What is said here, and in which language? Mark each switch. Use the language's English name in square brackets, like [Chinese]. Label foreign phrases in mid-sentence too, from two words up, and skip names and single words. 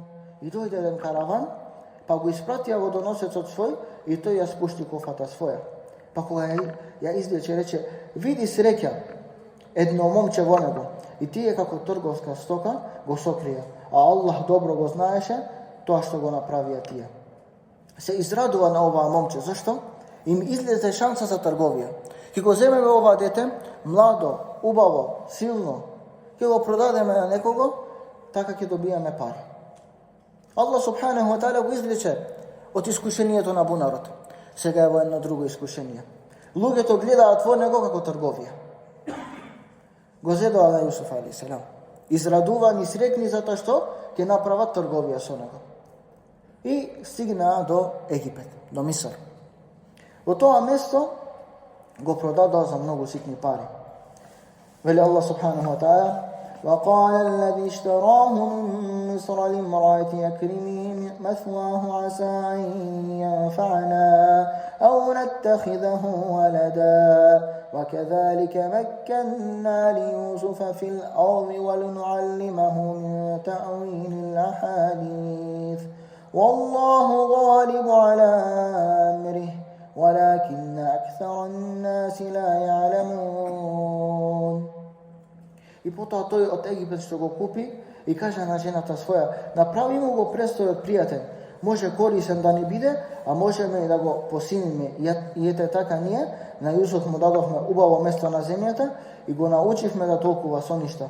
[Macedonian] И дојде еден караван, па го испратија водоносецот свој и тој ја спушти кофата своја. Па кога ја извлече, рече: види среќа, едно момче во него. И тие како трговска стока го сокрија, а Аллах добро го знаеше тоа што го направија тие. Се израдува на оваа момче. Зашто? Им излезе шанса за трговија. Ке го земеме ова дете, младо, убаво, силно, ке го продадеме на некого, така ќе добиеме пари. [Arabic] الله سبحانه وتعالى [Macedonian] го извлече од искушението на бунарот. Сега е во едно друго искушение. Луѓето гледаат во него како трговија. Го зедоа на Јусуф алейхиссалам. Израдувани, срекни затоа што ќе направат трговија со него. И стигнаа до Египет, до Миср. Во тоа место го продадоа за многу ситни пари. [Arabic] Вели الله سبحانه وتعالى: وقال الذي اشتراه من مصر لامرأته أكرمي مثواه عسى أن ينفعنا أو نتخذه ولدا وكذلك مكنا ليوسف في الأرض ولنعلمه من تأويل الأحاديث والله غالب على أمره ولكن أكثر الناس لا يعلمون. [Macedonian] И потоа тој од Египет што го купи и кажа на жената своја: направи му го престојот пријатен, може корисен да не биде, а можеме и да го посиниме. И ете така ние на Јусуф му дадовме убаво место на земјата и го научивме да толкува со ништа.